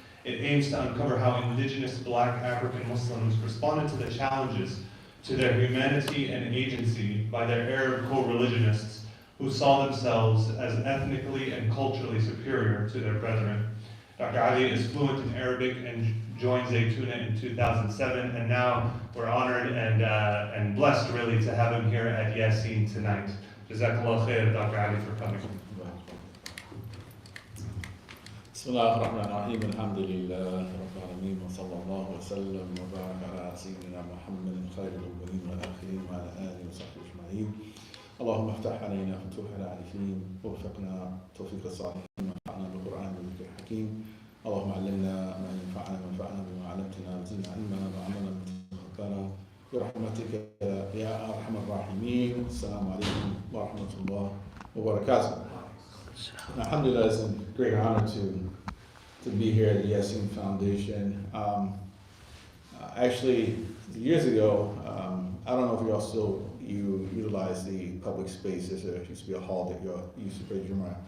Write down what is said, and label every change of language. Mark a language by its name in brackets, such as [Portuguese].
[English] It aims to uncover how indigenous Black African Muslims responded to the challenges to their humanity and agency by their Arab co-religionists who saw themselves as ethnically and culturally superior to their brethren. Dr. Ali is fluent in Arabic and joined Zaytuna in 2007, and now we're honored and blessed really to have him here at Yasin tonight. Jazakallah khair, Dr. Ali, for coming. [Arabic] بسم الله الرحمن الرحيم الحمد لله رب العالمين وصلى الله وسلم وبارك على سيدنا محمد خير الأولين والآخرين وعلى آله وصحبه أجمعين. اللهم افتح علينا فتوح العارفين ووفقنا توفيق الصالحين وانفعنا بالقرآن والذكر الحكيم. اللهم علمنا ما ينفعنا وانفعنا بما علمتنا وزدنا علما وعملا متقبلا برحمتك يا أرحم الراحمين. السلام عليكم ورحمة الله وبركاته. [English] Alhamdulillah, it's a great honor to be here at the Yasin Foundation. Actually, years ago, I don't know if y'all still utilize the public spaces. There used to be a hall that y'all used to pray Jumu'ah.